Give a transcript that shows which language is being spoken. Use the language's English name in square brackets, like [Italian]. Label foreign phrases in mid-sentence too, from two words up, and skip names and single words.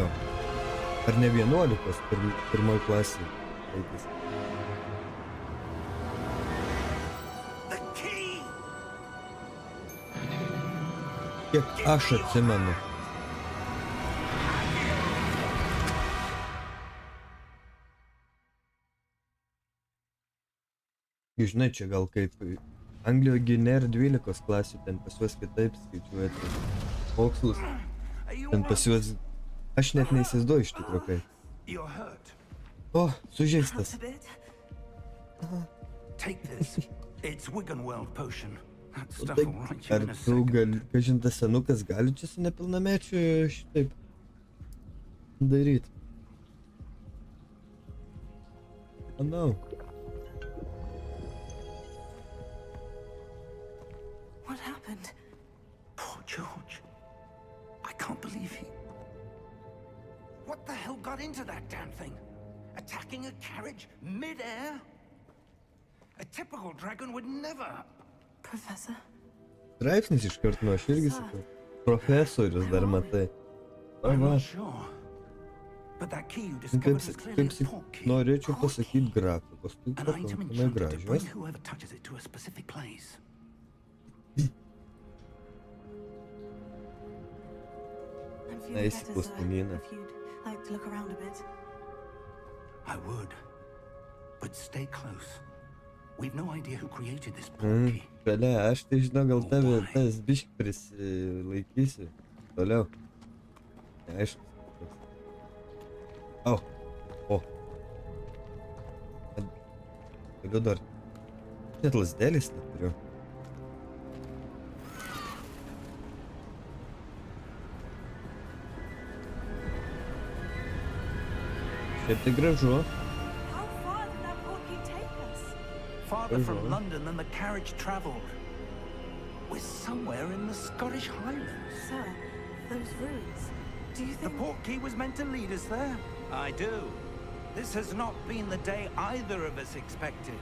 [Lithuanian] Ar ne 11 pirmoj klasėje. [English] The key! [Lithuanian] Kiek aš atsimenu. Žinai, čia gal kaip Anglijoje nėra 12 klasių, ten pas juos kitaip skaičiuoja mokslus. Ten pas juos, aš net neįsivaizduoju iš tikrųjų kaip. [English] You're hurt. [Lithuanian] O, sužeistas. [English] Perhaps a bit. Take this. It's Wiggenweld potion. That [Lithuanian] O [English] stuff [Lithuanian] tai, [English] will right you [Lithuanian] ar [English] in a [Lithuanian] tu [English] second. [Lithuanian] gali, kažin tas senukas gali čia su nepilnamečiu šitaip daryti? Manau. [English] What happened? Poor George. I can't believe he... What the hell got into that damn thing? Attacking a carriage mid-air? A typical dragon would never... Professor? [Lithuanian] Straipsnis iš karto, nu aš irgi sakau. Profesorius dar matai. O [English] I'm [Lithuanian] va, [English] not sure. But that key you discovered was clearly a port key. [Lithuanian] norėčiau [English] Port [Lithuanian] pasakyti [English] key. [Lithuanian] grafikos, tai [English] An item [Lithuanian] pakankamai [English] enchanted to bring [Lithuanian] gražios. [English] whoever touches it to a specific place. I'm feeling Nice, better, sir. Postumina. If you'd like to look around a bit. I would. But stay close. We've no idea who created this port key. [Lithuanian] Šalia, aš tai žinau, gal tave tas bišk prisilaikysiu. Toliau. Neaišku. Au. O. Galiu dar. Net lasdelės neturiu. Šiaip tai gražu. [English] How far did that portkey take us? Farther from London than the carriage travelled. We're somewhere in the Scottish Highlands. Sir, those ruins. Do you The think... port key was meant to lead us there? I do. This has not been the day either of us expected.